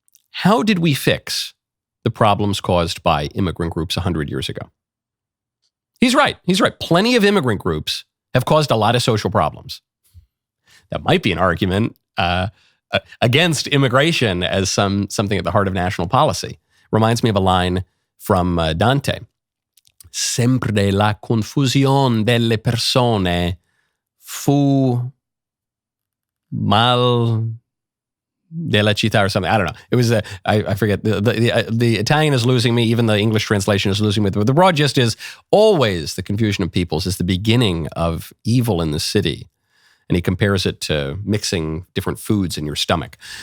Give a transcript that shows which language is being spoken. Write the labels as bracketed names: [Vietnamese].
[English] How did we fix the problems caused by immigrant groups 100 years ago? He's right. Plenty of immigrant groups have caused a lot of social problems. That might be an argument against immigration as something at the heart of national policy. Reminds me of a line from Dante. [Italian] Sempre la confusione delle persone fu mal della città [English] or something. I don't know. It was, I forget. The Italian is losing me. Even the English translation is losing me. But the broad gist is always the confusion of peoples is the beginning of evil in the city. And he compares it to mixing different foods in your stomach.